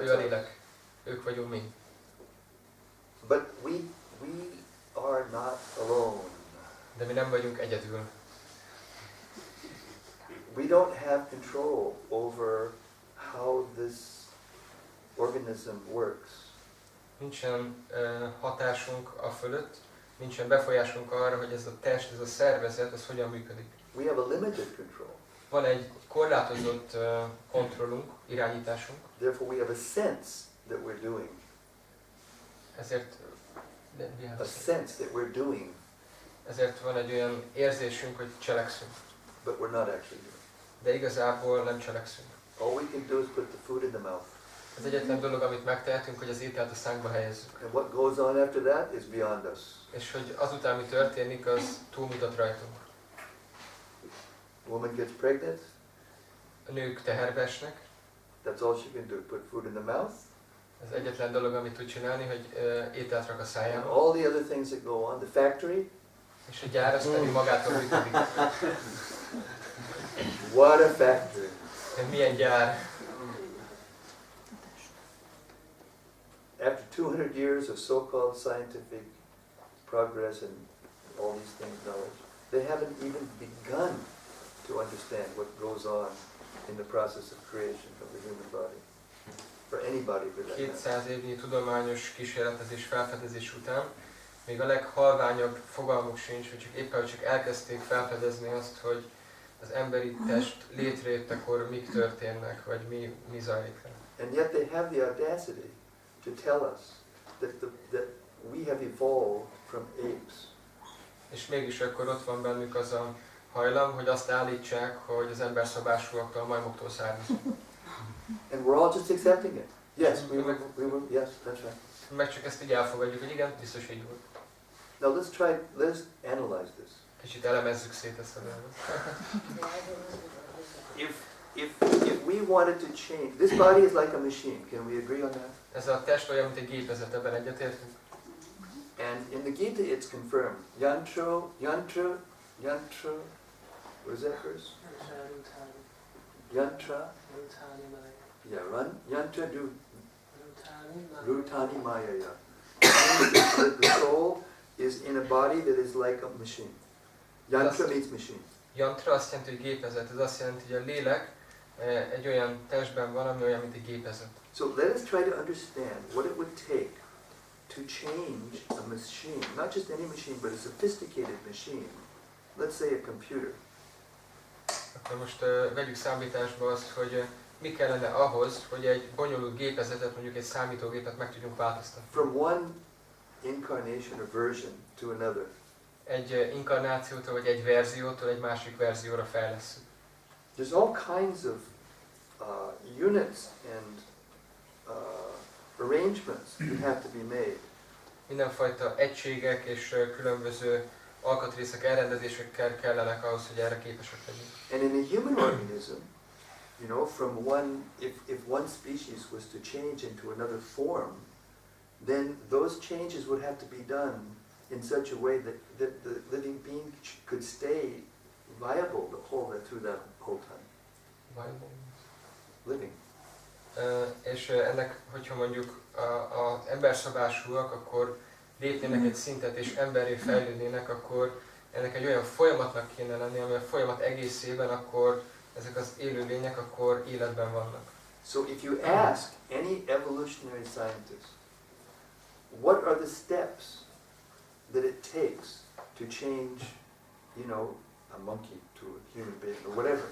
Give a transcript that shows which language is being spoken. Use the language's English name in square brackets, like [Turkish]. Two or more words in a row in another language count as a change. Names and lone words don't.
[Hungarian] Ő a [English] us. [Hungarian] lélek. Ők vagyunk mi. [English] But we are not alone. [Hungarian] De mi nem vagyunk egyedül. [English] We don't have control over how this organism works. [Hungarian] Nincsen hatásunk a fölött, nincsen befolyásunk arra, hogy ez a test, ez a szervezet, ez hogyan működik. [English] We have a limited control. [Hungarian] Van egy korlátozott kontrollunk, irányításunk, [English] Therefore we have a sense that we're doing. [Hungarian] ezért [English] A sense that we're doing, [Hungarian] ezért van egy olyan érzésünk, hogy cselekszünk. [English] but we're not actually doing. [Hungarian] De igazából nem cselekszünk. [English] All we can do is put the food in the mouth. [Hungarian] Az egyetlen dolog, amit megtehetünk, hogy az ételt a szánkba helyezzük. [English] And what goes on after that is beyond us. [Hungarian] És hogy azután, mi történik, az túlmutat rajtunk. [English] A woman gets pregnant, [Hungarian] A nők teherbe esnek, [English] that's all she can do, put food in the mouth, [Hungarian] az egyetlen dolog, amit tud csinálni, hogy ételt rak a [English] and [Hungarian] szájába. [English] all the other things that go on. The factory, [Hungarian] És a gyár az pedig magától működik. [English] what a factory. [Hungarian] De milyen gyár? [English] After 200 years of so-called scientific progress and all these things, knowledge, they haven't even begun to understand what goes on in the process of creation of the human body. For anybody for that matter. [Hungarian] 200 évnyi tudományos kísérletezés, felfedezés után még a leghalványabb fogalmuk sincs, hogy csak éppen csak elkezdték felfedezni azt, hogy az emberi test létrejöttekor mik történnek, vagy mi zajlik le. [English] And yet they have the audacity to tell us that we have evolved from apes. [Hungarian] És mégis akkor ott van bennük az a hajlam, hogy azt állítsák, hogy az emberszabásúaktól, a majmoktól származunk. [English] And we're all just accepting it. Yes, we were, yes, that's right. [Hungarian] Meg csak ezt így elfogadjuk, hogy igen, biztos így volt. [English] Now let's analyze this. [Hungarian] Kicsit elemezzük szét ezt a dolgot. [English] If we wanted to change, this body is like a machine, can we agree on that? [Hungarian] Ez a test olyan, mint egy gépezet, ebben egyetértünk. [English] And in the Gita it's confirmed. Yantra, what is that verse? [Sanskrit] Yantra, yantra rutani mayaya. [English] The soul is in a body that is like a machine. Yantra means machine. [Hungarian] Yantra azt jelenti, hogy gépezet. Ez azt jelenti, hogy a lélek egy olyan testben van, ami olyan, mint egy gépezet. [English] So let us try to understand what it would take to change a machine, not just any machine, but a sophisticated machine. Let's say a computer. [Hungarian] Akkor most vegyük számításba azt, hogy mi kellene ahhoz, hogy egy bonyolult gépezetet, mondjuk egy számítógépet meg tudjunk változtatni. [English] From one incarnation or version to another. [Hungarian] Egy inkarnációtól vagy egy verziótól egy másik verzióra fejlesszük. [English] There's all kinds of units and arrangements that have to be made. [Hungarian] Mindenfajta egységek és különböző alkatrészek, elrendezésekkel kellenek ahhoz, hogy erre képesek legyünk. [English] And in a human organism, you know, from one, if one species was to change into another form, then those changes would have to be done in such a way that the living being could stay viable through that whole time. Living. [Hungarian] És ennek, hogyha mondjuk az emberszabásúak, akkor lépnének egy szintet és emberré fejlődnének, akkor ennek egy olyan folyamatnak kéne lenni, ami a folyamat egészében akkor ezek az élőlények akkor életben vannak. [English] So if you ask any evolutionary scientist, what are the steps that it takes to change, you know, a monkey to a human being or whatever.